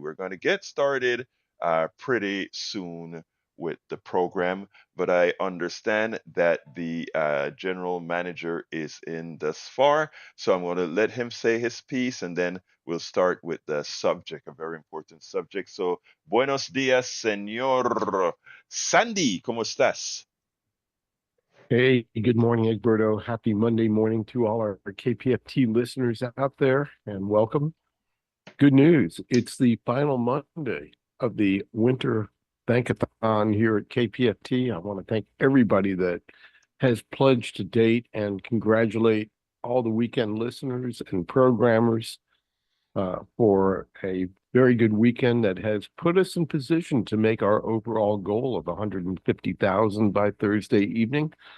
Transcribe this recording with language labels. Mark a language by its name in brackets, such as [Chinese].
[English] We're going to get started pretty soon with the program, but I understand that the general manager is in thus far, so I'm going to let him say his piece, and then we'll start with the subject, a very important subject. So, [Spanish] buenos días, señor Sandy, ¿cómo estás? [English] Hey, good morning, Egberto. Happy Monday morning to all our KPFT listeners out there, and welcome. Good news. It's the final Monday of the Winter Bankathon here at KPFT. I want to thank everybody that has pledged to date and congratulate all the weekend listeners and programmers for a very good weekend that has put us in position to make our overall goal of 150,000 by Thursday evening.